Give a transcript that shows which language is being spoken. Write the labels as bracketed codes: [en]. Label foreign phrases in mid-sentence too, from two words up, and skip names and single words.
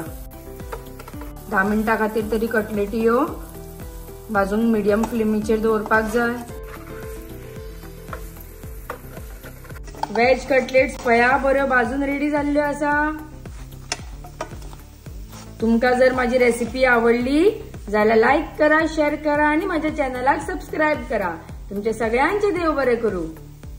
[kok] 10 मिनिटां खातीर तरी कटलेटी ह्यो भाजून मिडियम फ्लेमीचेर दवरपाक जाय। वेज कटलेट्स पया बऱ्यो भाजून रेडी जाल्ल्यो आसा। तुमका जर माझी रेसिपी आवडली जाल्यार लाईक करा, शेअर करा आणि माझ्या चॅनलाक सबस्क्राईब करा। तुमचे सगळ्यांचे देव बरे करू।